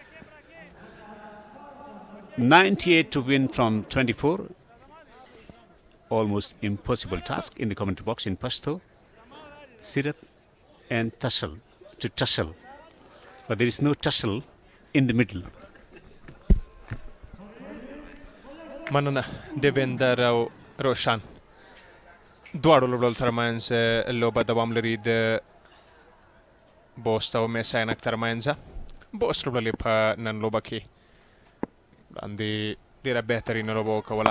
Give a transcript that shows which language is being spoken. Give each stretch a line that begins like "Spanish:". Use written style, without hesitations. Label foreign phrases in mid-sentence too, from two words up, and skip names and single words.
English: 98 to win from 24. Almost impossible task in the commentary box in Pashto. Sirat and tussle to tussle. But there is no tussle in the middle.
Pashto: مننه دیویندر او روشن دواړو لوبډلو ترمنځ لوبه دوام لري د بوست او MIS-E-AINAK ترمنځ. بوست لوبډلې په نن لوبه کې وړاندې ډېره بهترینه لوبه وکوله.